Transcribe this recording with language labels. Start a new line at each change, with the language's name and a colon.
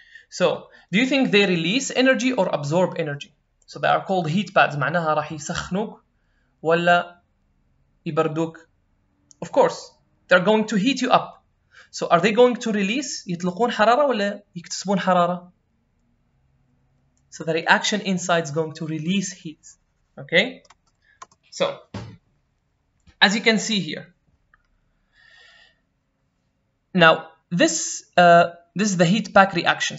English: So do you think they release energy or absorb energy? So they are called heat pads.
Arabic: معناها راح يسخنوك ولا يبردوك?
English: Of course, they're going to heat you up. So are they going to release,
Arabic: يطلقون حرارة ولا يكتسبون حرارة?
English: So the reaction inside is going to release heat. Okay, so as you can see here, now this is the heat pack reaction.